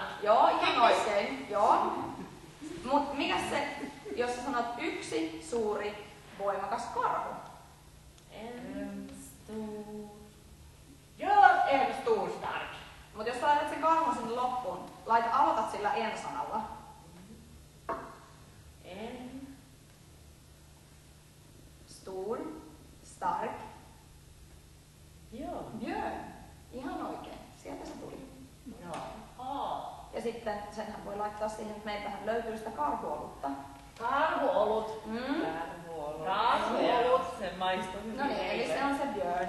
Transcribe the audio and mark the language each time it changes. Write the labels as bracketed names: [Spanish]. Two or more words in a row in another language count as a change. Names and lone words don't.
[Finnish] Joo, ihan oikein. Joo. Mut mikä se, jos sä sanot yksi suuri, voimakas karhu? [Swedish] En stor. [Finnish] Joo, Erstorstad! Mut jos sä laitat sen karhun sinne loppuun, aloitat sillä en-sanalla. En. [Swedish] Stor, stark, [Finnish] Joo. björn. Ihan oikein. Sieltä se tuli. Joo. Ja senhän voi laittaa siihen, että meiltähän löytyy sitä karhuolutta. Karhuolut. Karhuolo. Karhuolut. Se maistuu hyvin. No niin, eli se on se björn.